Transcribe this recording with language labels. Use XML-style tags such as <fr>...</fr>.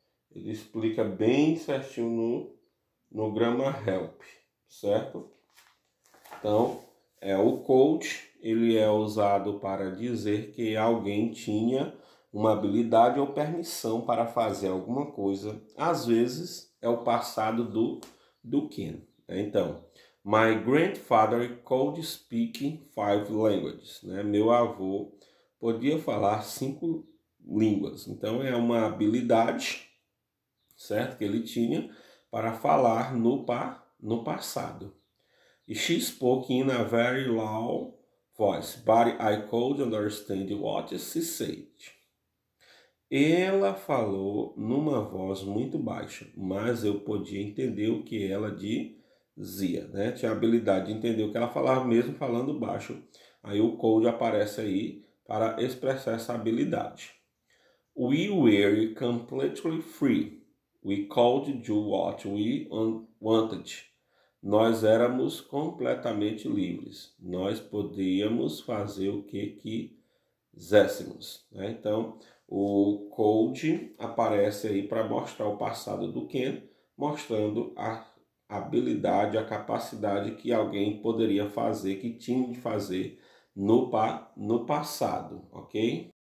<pt>Ele explica bem certinho no grammar help, certo? Então, o could, ele é usado para dizer que alguém tinha uma habilidade ou permissão para fazer alguma coisa. Às vezes, é o passado do can. Então,</pt> <en>my grandfather could speak 5 languages. Né?</en> <pt>Meu avô podia falar 5 línguas. Então, é uma habilidade, certo? Que ele tinha para falar no passado.</pt> <en>She spoke in a very loud voice, but I could understand what she said.</en> <pt>Ela falou numa voz muito baixa, mas eu podia entender o que ela dizia, né? Tinha a habilidade de entender o que ela falava mesmo falando baixo. Aí o could aparece aí para expressar essa habilidade.</pt> <en>We were completely free. We could do what we wanted.</en> <pt>Nós éramos completamente livres. Nós podíamos fazer o que quiséssemos. Né? Então, o could aparece aí para mostrar o passado do can, mostrando a habilidade, a capacidade que alguém poderia fazer, que tinha de fazer no passado, ok?</pt>